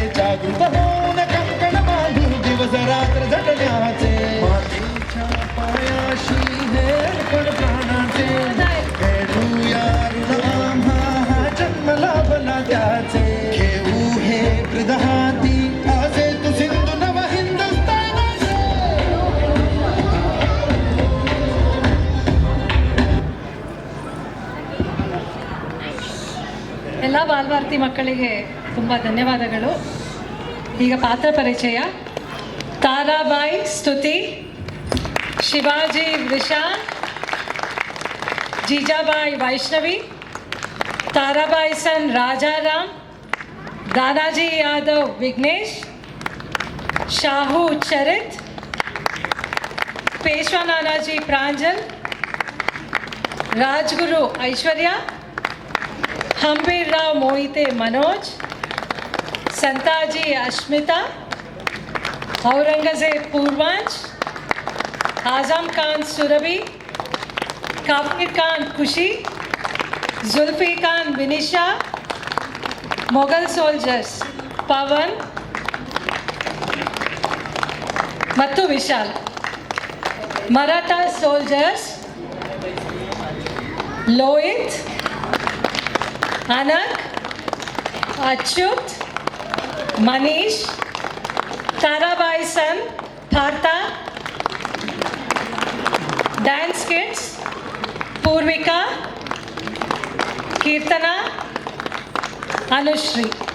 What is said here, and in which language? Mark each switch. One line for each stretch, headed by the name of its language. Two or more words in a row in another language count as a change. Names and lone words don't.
Marathi: जागृत होऊन कंकण बांधू दिवस रात्र झटण्याचे. मातीच्या पायाशी हे अर्पण प्राणाचे. खेळूया ऋण आम्हा हा जन्म लाभला त्याचे. घेऊ हे हृद हाती आसे तू सिंधू नव हिंदुस्थानाचे.
Kannada: ಎಲ್ಲ ಬಾಲಭಾರತಿ ಮಕ್ಕಳಿಗೆ ತುಂಬ ಧನ್ಯವಾದಗಳು. ಈಗ ಪಾತ್ರ ಪರಿಚಯ. ತಾರಾಬಾಯಿ ಸ್ತುತಿ, ಶಿವಾಜಿ ವೃಷಾಂತ್,
Marathi: जीजाबाई वैष्णवी, ताराबाई सन राजाराम, दानाजी यादव विघ्नेश, शाहू चरित, पेशवा नानाजी प्रांजल, राजगुरु ऐश्वर्या, हंबीर राव मोहिते मनोज, संताजी अश्मिता, औरंगजेब पूर्वांश, आजम खान सुरभि, काफिर खान खुशी, जुल्फी खान विनिशा, मुगल सोल्जर्स पवन
Kannada: ಮತ್ತು ವಿಶಾಲ್, ಮರಾಠಾ ಸೋಲ್ಜರ್ಸ್ ಲೋಹಿತ್, ಅನಕ್, ಅಚ್ಯುತ್, ಮನೀಶ್, ತಾರಾಬಾಯಿ ಸನ್ ಭಾರತ,
English: dance kids
Kannada: पूर्विका, Kirtana, Anushri.